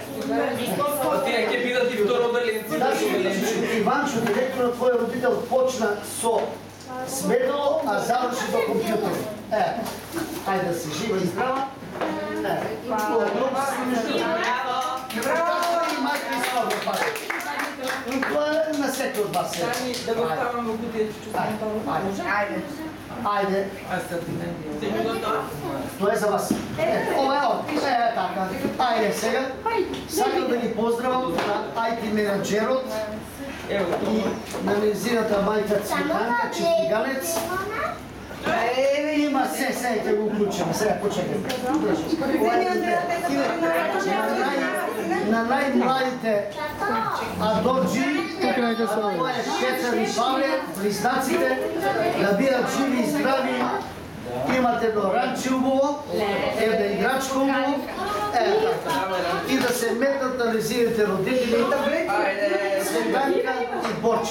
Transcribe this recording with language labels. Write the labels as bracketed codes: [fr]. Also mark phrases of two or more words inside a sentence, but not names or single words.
[mk] Тие ќе бидат и второделници. И Ванчо, директорот твој родител, почна со сметало, а заврши до компјутер. Ајде да си жива и здрава. Браво! И мајка ми Силвана. [bg] Това е на всеки от вас. [mk] Да го ставам в кутијата. [bg] Айде. Това е за вас. [mk] Ова е от. Така. Айде сега. Сакам да ги поздравам на IT менеджерот и на незината мајка Цветанка, Честиганец. Има се, ќе го уклучим. Сега почекай. На најмладите Адорджи, тоа е Петар и Павле, близнаците, да бидат живи и здрави, имате едно ранче убаво, една играчка убаво, и да се метнат на незините родители, Светанка и Борче.